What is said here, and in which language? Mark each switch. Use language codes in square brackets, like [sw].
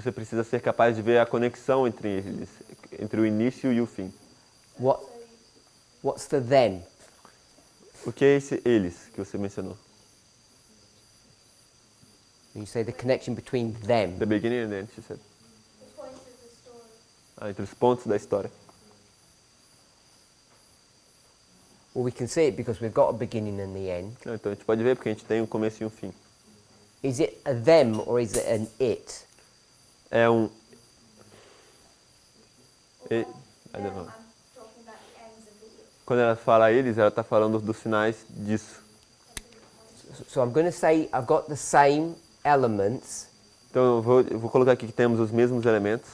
[pt] Você precisa ser capaz de ver a conexão entre eles, entre o início e o fim. [en] What, what's the them? [pt] O que é esse eles que você mencionou? [en] When you say the connection between them, The beginning and the end, she said. The point of the story. [pt] Entre os pontos da história. [en] well, we can see it because we've got a beginning and the end. [pt] Então a gente pode ver porque a gente tem um começo e um fim. [en] Is it a them or is it an it? [pt] É um... [en] Or I them, don't know. I'm talking about the ends of the it. [pt] Quando ela fala eles, ela está falando dos finais disso. [en] So I'm going to say I've got the same elements. [pt] Então eu vou colocar aqui que temos os mesmos elementos.